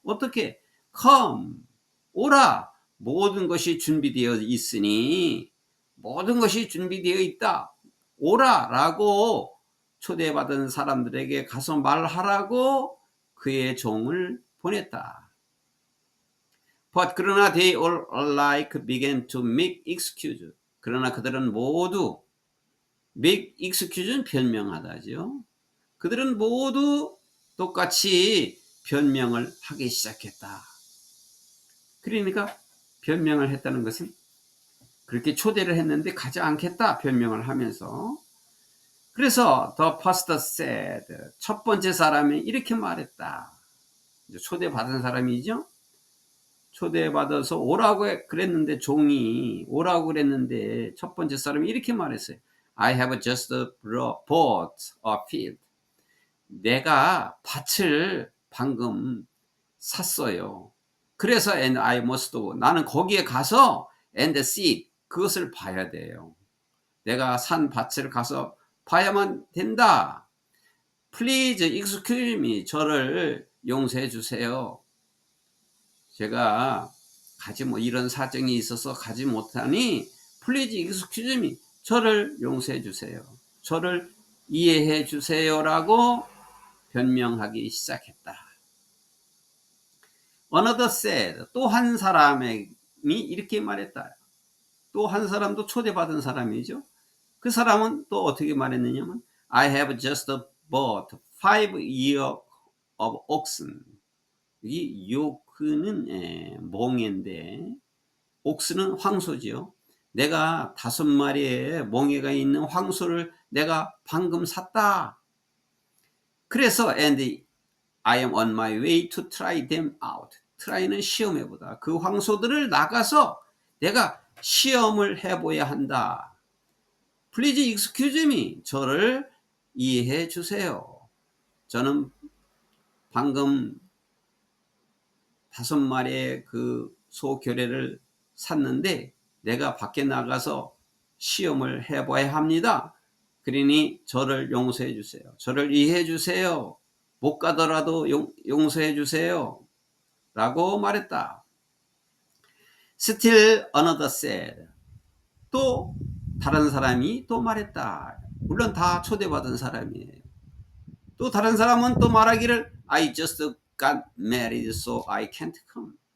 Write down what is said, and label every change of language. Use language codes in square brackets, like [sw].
[ko] 어떻게? [en] come, [ko] 오라. 모든 것이 준비되어 있으니, 모든 것이 준비되어 있다. 오라 라고 초대받은 사람들에게 가서 말하라고 그의 종을 보냈다. [en] But 그러나 they all alike began to make excuse. [ko] 그러나 그들은 모두 make excuse는 변명하다죠. 그들은 모두 똑같이 변명을 하기 시작했다. 그러니까 변명을 했다는 것은 그렇게 초대를 했는데 가지 않겠다 변명을 하면서, 그래서 [en] the first said, [ko] 첫 번째 사람이 이렇게 말했다. 초대받은 사람이죠. 초대받아서 오라고 그랬는데, 종이 오라고 그랬는데 첫 번째 사람이 이렇게 말했어요. [en] I have just bought a field. [ko] 내가 밭을 방금 샀어요. [en] 그래서 and I must go. [ko] 나는 거기에 가서 [en] and see, [ko] 그것을 봐야 돼요. 내가 산 밭을 가서 봐야만 된다. [en] Please excuse me. [ko] 저를 용서해 주세요. 제가 이런 사정이 있어서 가지 못하니 [en] Please excuse me. [ko] 저를 용서해 주세요. 저를 이해해 주세요라고 변명하기 시작했다. [en] Another said, [ko] 또 한 사람이 이렇게 말했다. 또 한 사람도 초대받은 사람이죠. 그 사람은 또 어떻게 말했느냐면 [en] I have just bought 5 years of oxen. [ko] 이 요크는 몽해인데 옥스는 황소지요. 내가 5마리의 몽해가 있는 황소를 내가 방금 샀다. [en] 그래서 and I am on my way to try them out. [ko] try는 시험해보다. 그 황소들을 나가서 내가 시험을 해봐야 한다. [en] Please excuse me. [ko] 저를 이해해 주세요. 저는 방금 5마리의 그 소 교래를 샀는데 내가 밖에 나가서 시험을 해봐야 합니다. 그러니 저를 용서해 주세요. 저를 이해해 주세요. 못 가더라도 용서해 주세요. 라고 말했다. [en] Still another said. [ko] 또 다른 사람이 또 말했다. 물론 다 초대받은 사람이에요. 또 다른 사람은 또 말하기를 [en] I just got married so I can't come.